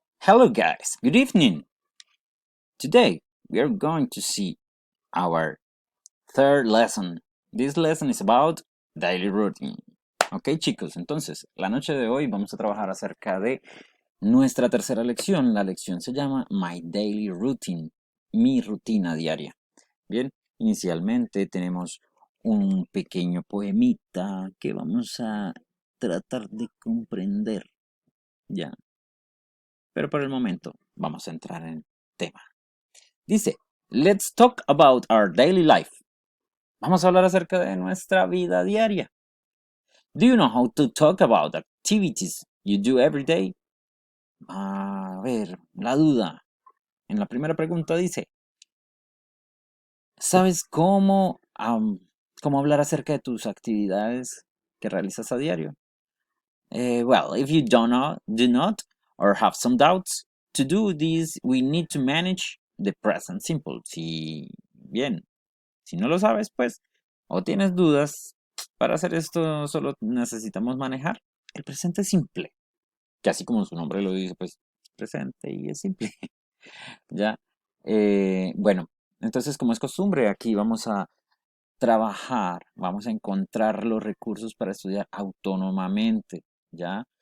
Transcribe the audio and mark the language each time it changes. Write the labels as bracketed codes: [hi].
[en] Hello guys, good evening. Today we are going to see our third lesson. This lesson is about daily routine. [es] Ok chicos, entonces la noche de hoy vamos a trabajar acerca de nuestra tercera lección. La lección se llama My Daily Routine, mi rutina diaria. Bien, inicialmente tenemos un pequeño poemita que vamos a tratar de comprender, ¿ya? Pero por el momento vamos a entrar en tema. Dice, [en] let's talk about our daily life. [es] Vamos a hablar acerca de nuestra vida diaria. [en] Do you know how to talk about activities you do every day? [es] A ver, la duda. En la primera pregunta dice, ¿sabes cómo hablar acerca de tus actividades que realizas a diario? [en] Well, if you do not, or have some doubts, to do this, we need to manage the present simple. [es] Si bien, si no lo sabes, pues, o tienes dudas, para hacer esto solo necesitamos manejar el presente simple, que así como su nombre lo dice, pues, presente y es simple, ¿ya? Bueno, entonces, como es costumbre, aquí vamos a trabajar, vamos a encontrar los recursos para estudiar autónomamente, ¿ya?